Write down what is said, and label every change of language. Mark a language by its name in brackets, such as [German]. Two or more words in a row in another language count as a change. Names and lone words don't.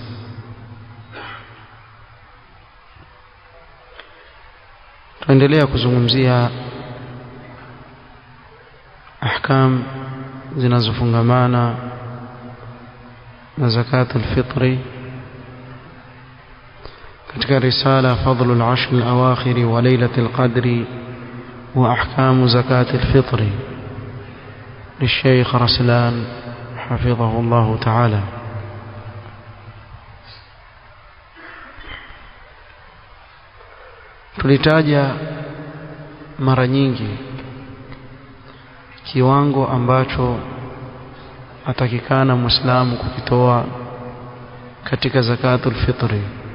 [Swahili] tunaendelea kuzungumzia ahkam zinazofungamana na [Arabic] زكاة الفطر [Swahili] katika risala [Arabic] فضل العشر الأواخر وليلة القدر وأحكام زكاة الفطر للشيخ رسلان حفظه الله تعالى. [Swahili] Tulitaja mara nyingi kiwango ambacho atakikana Muislamu kukitoa katika [Arabic] زكاة الفطر.